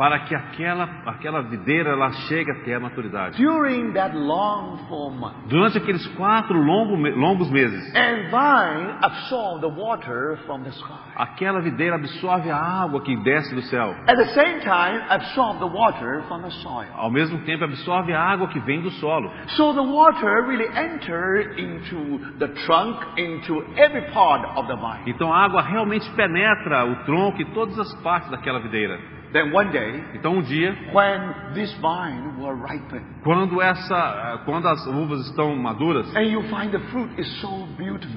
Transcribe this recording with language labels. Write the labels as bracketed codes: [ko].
[pt] para que aquela videira ela chegue até a maturidade. [en] During that long 4 months, [pt] Durante aqueles 4 longos meses, [en] and vine absorb the water from the sky. [pt] aquela videira absorve a água que desce do céu. [en] At the same time, absorb the water from the soil. [pt] Ao mesmo tempo, absorve a água que vem do solo. [en] So the water really enter into the trunk, into every part of the vine. [pt] Então a água realmente penetra o tronco e todas as partes daquela videira. [en] Then one day, [pt] Então um dia, [en] when this vine will ripen, [pt] quando as uvas estão maduras, [en] and you find the fruit is so beautiful.